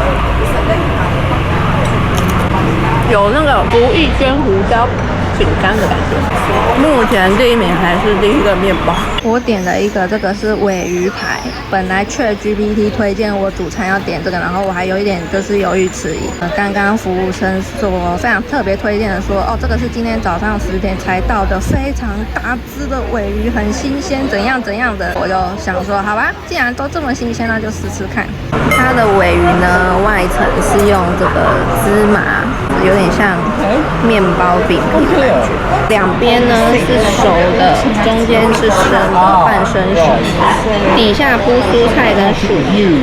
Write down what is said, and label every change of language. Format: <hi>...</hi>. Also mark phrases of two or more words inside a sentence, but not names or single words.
<zh>有那個不意煎胡椒餅乾的感覺。目前第一名還是第一個麵包。我點了一個，這個是鮪魚排。本來 ChatGPT 推薦我主餐要點這個，然後我還有一點就是猶豫遲疑。剛剛服務生說非常特別推薦的說，哦，這個是今天早上10點才到的，非常大隻的鮪魚，很新鮮，怎樣怎樣的。我就想說，好吧，既然都這麼新鮮，那就試試看。它的鮪魚呢，外層是用這個芝麻，有點像麵包餅皮的感覺，兩邊呢是熟的，中間是生的，半生熟，底下鋪蔬菜跟薯泥。</zh>